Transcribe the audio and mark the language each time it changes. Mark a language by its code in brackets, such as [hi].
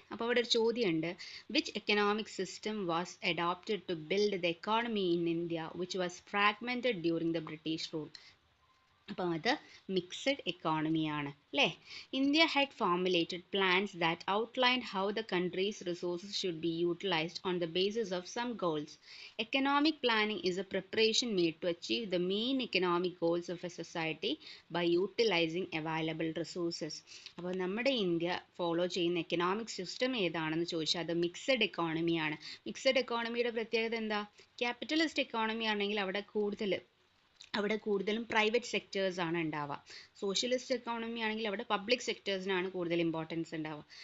[ml] അപ്പോൾ അവിടെ ഒരു ചോദ്യമുണ്ട്: [en] Which economic system was adopted to build the economy in India which was fragmented during the British rule? [ml] അപ്പം അത് മിക്സഡ് എക്കോണമിയാണ്, അല്ലേ? [en] India had formulated plans that outlined how the country's resources should be utilized on the basis of some goals. Economic planning is a preparation made to achieve the main economic goals of a society by utilizing available resources. [ml] അപ്പോൾ നമ്മുടെ India follow ചെയ്യുന്ന economic system ഏതാണെന്ന് ചോദിച്ചാൽ അത് mixed എക്കോണമിയാണ്. Mixed എക്കോണമിയുടെ പ്രത്യേകത എന്താ? Capitalist economy ആണെങ്കിൽ അവിടെ കൂടുതലും പ്രൈവറ്റ് സെക്ടേഴ്സ് ആണ് ഉണ്ടാവുക. സോഷ്യലിസ്റ്റ് എക്കോണമി ആണെങ്കിൽ അവിടെ പബ്ലിക് സെക്ടേഴ്സിനാണ് കൂടുതൽ ഇമ്പോർട്ടൻസ് ഉണ്ടാവുക.